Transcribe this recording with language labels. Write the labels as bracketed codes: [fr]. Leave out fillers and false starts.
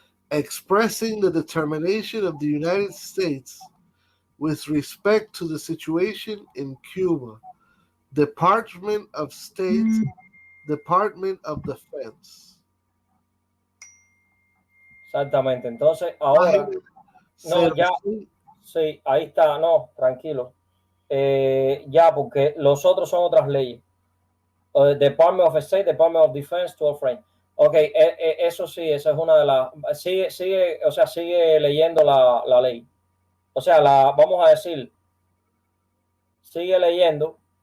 [en] Expressing the determination of the United States with respect to the situation in Cuba. Department of State, Department of Defense. [es] Exactamente. Entonces, ahora, no, ya, sí, ahí está, no, tranquilo. Ya, porque los otros son otras leyes. [en] Department of State, Department of Defense, 12 frame. [es] Ok, eso sí, esa es una de las. Sigue, o sea, sigue leyendo la ley. O sea, vamos a decir, sigue leyendo.